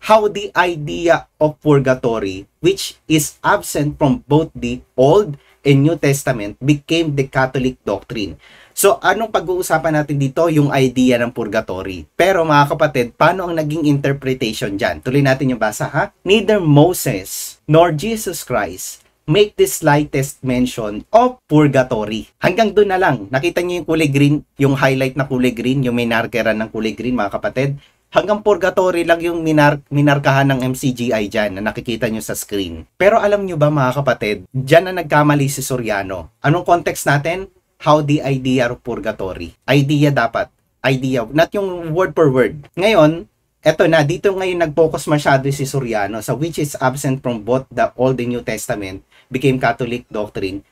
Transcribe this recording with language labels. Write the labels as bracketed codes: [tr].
[en] How the idea of purgatory, which is absent from both the Old and New Testament, became the Catholic doctrine. [tl] So, anong pag-uusapan natin dito? Yung idea ng purgatory. Pero mga kapatid, paano ang naging interpretation dyan? Tuloy natin yung basa ha. [en] Neither Moses nor Jesus Christ make the slightest mention of purgatory. [tl] Hanggang doon na lang. Nakita niyo yung kulay green, yung highlight na kulay green, yung may markeran ng kulay green mga kapatid. Hanggang purgatory lang yung minarkahan ng MCGI dyan na nakikita nyo sa screen. Pero alam nyo ba mga kapatid, dyan na nagkamali si Soriano. Anong context natin? [en] How the idea of purgatory. [tl] Idea dapat. Idea. Not yung word per word. Ngayon, eto na. Dito ngayon nag-focus masyado si Soriano sa [en] which is absent from both the Old and New Testament became Catholic doctrine.